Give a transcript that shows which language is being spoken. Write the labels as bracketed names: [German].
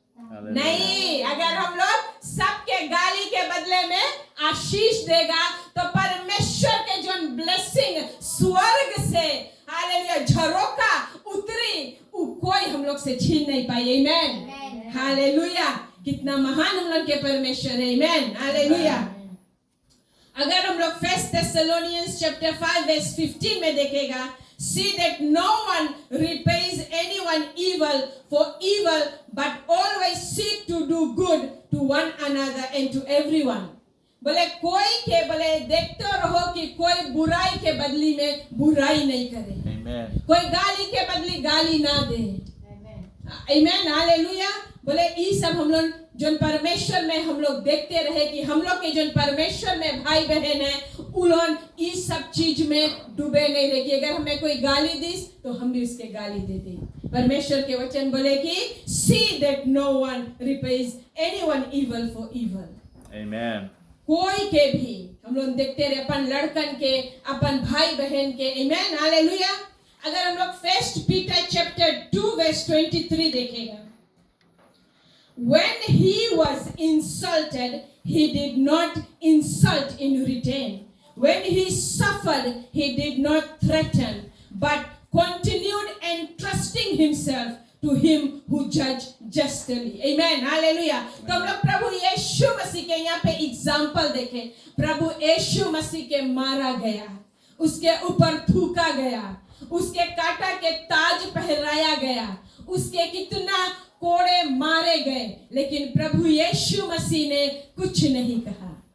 [Hindi] नहीं, अगर हम लोग सबके गाली के बदले में आशीष देगा तो परमेश्वर के जो ब्लेसिंग स्वर्ग से हालेलुया झरोका उतरी कोई हम लोग से छीन नहीं पाई। आमेन, हालेलुया। कितना महान हम लोग के परमेश्वर है। आमेन, हालेलुया। अगर हम लोग 1 Thessalonians chapter 5 verse 15 में देखेगा, [English] see that no one repays anyone evil for evil, but always seek to do good to one another and to everyone. [Hindi] बोले कोई के बोले देखते रहो कि कोई बुराई के बदली में बुराई नहीं करे। [English] Amen. [Hindi] कोई गाली के बदली गाली ना दे। आमेन, हालेलुया। बोले ये सब हम लोग जो परमेश्वर में हम लोग देखते रहे कि हम लोग के जो परमेश्वर में भाई बहन है उन्होंने इस सब चीज में डूबे नहीं रहे कि अगर हमें कोई गाली दी तो हम भी उसके गाली दे दें। परमेश्वर के वचन बोले कि [English] see that no one repays anyone evil for evil. Amen. [Hindi] कोई के भी हम लोग देखते रहे अपन लड़कन के अपन भाई बहन के। आमेन, हालेलुया। अगर हम लोग 1 Peter chapter 2 verse 23 देखेगा, [English] when he was insulted he did not insult in return, when he suffered he did not threaten but continued entrusting himself to him who judge justly. Amen, hallelujah. [Hindi] तो हम लोग प्रभु यीशु मसीह के यहाँ पे example देखें। प्रभु यीशु मसीह के मारा गया, उसके ऊपर थूका गया, उसके कांटा के ताज पहराया गया, उसके कितना कोड़े मारे गए, लेकिन प्रभु यीशु मसीह ने कुछ नहीं कहा।